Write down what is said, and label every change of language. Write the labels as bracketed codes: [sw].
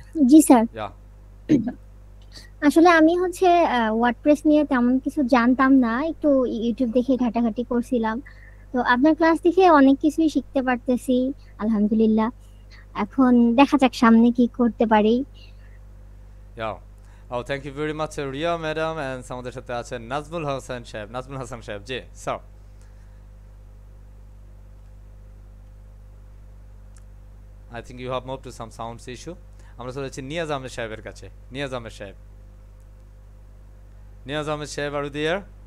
[bn] জি sir. ইয়া, আসলে আমি হচ্ছে ওয়ার্ডপ্রেস নিয়ে তেমন কিছু জানতাম না, একটু ইউটিউব দেখে ঘাটাঘাটি করছিলাম। তো আপনার ক্লাস দেখে অনেক কিছুই শিখতে পারতেছি আলহামদুলিল্লাহ। এখন দেখা যাক সামনে কি করতে পারি। [en] Yeah, oh thank you very much Riya madam. [bn] And আমাদের সাথে আছেন নাজমুল হাসান সাহেব। নাজমুল হাসান সাহেব, জি sir. [en] I think you have moved to some sounds issue. [bn] আমরা চলে যাচ্ছি নিয়াজ আহমেদ সাহেবের কাছে। নিয়াজ আহমেদ সাহেব, নিয়াজ আহমেদ সাহেব, [en] Are there?